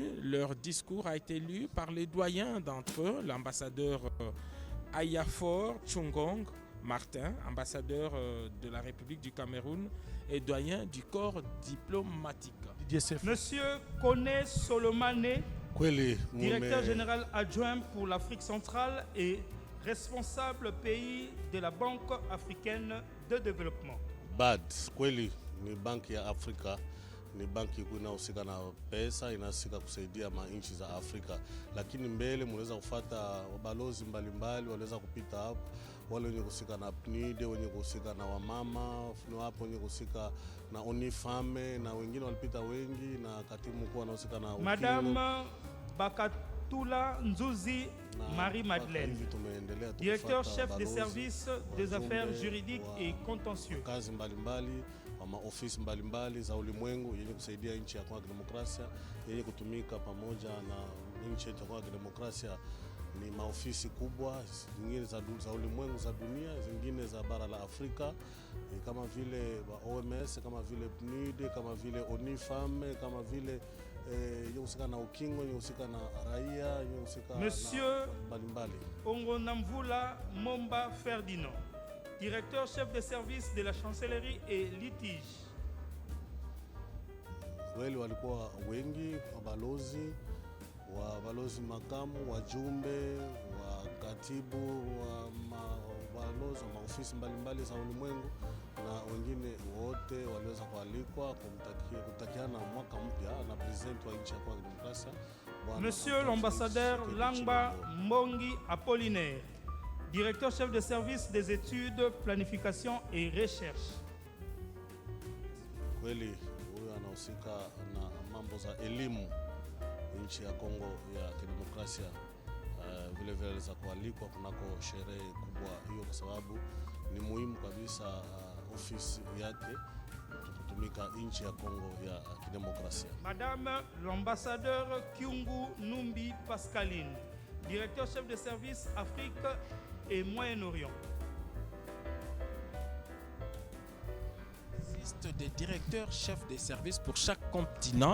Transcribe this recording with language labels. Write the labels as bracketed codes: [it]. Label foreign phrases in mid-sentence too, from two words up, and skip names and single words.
[fr] Leur discours a été lu par les doyens d'entre eux, l'ambassadeur Ayafor Chungong Martin, ambassadeur de la République du Cameroun et doyen du corps diplomatique. Monsieur Kone Solomane, directeur général adjoint pour l'Afrique centrale et responsable pays de la Banque africaine de développement. BAD, [sw] kweli ni banki ya Afrika, ni banki inahusika na pesa, inahusika kusaidia nchi za Afrika. Lakini mbele mnaweza kufuata wabalozi mbalimbali wanaweza kupita hapo, wale wenye kuhusika na PNUD, wenye kuhusika na wamama, hapo wenye kuhusika na ONIFAME na wengine walipita wengi, na katibu mkuu anahusika na [fr] Madame Bakatula Nzuzi Marie-Madeleine, directeur chef des services des affaires juridiques et contentieux. [sw] Kazi mbalimbali maofisi mbalimbali za ulimwengu yenye kusaidia nchi ya Kongo ya Kidemokrasia, yenye kutumika pamoja na nchi ya Kongo ya Kidemokrasia. Ni maofisi kubwa zingine za ulimwengu za dunia, zingine za bara la Afrika, kama vile OMS, kama vile PNUD, kama vile ONIFAME, kama vile yenye na ukingo, yenye na raia, yenye [fr] Monsieur [sw] mbalimbali. [fr] Ongonamvula Momba Ferdinand, directeur chef de service de la chancellerie et litige. [sw] Kweli walikuwa wengi, wabalozi makamu, wajumbe, wakatibu, wabalozi wa maofisi mbalimbali za ulimwengu na wengine wote waliweza kualikwa kutakiana mwaka mpya na president wa nchi ya Kongo ya Kidemokrasia. [fr] Monsieur l'ambassadeur Langba Mbongi Apollinaire, directeur chef de service des études, planification et recherche. [sw] Kweli huyu anahusika na mambo za elimu nchi ya Kongo ya Kidemokrasia. Vile vile za kualikwa kunako sherehe kubwa hiyo, kwa sababu ni muhimu kabisa ofisi yake kutumika nchi ya Kongo ya Kidemokrasia. [fr] Madame l'ambassadeur Kyungu Numbi Pascaline, directeur chef de service Afrique et Moyen-Orient. Il existe des directeurs chefs des services pour chaque continent.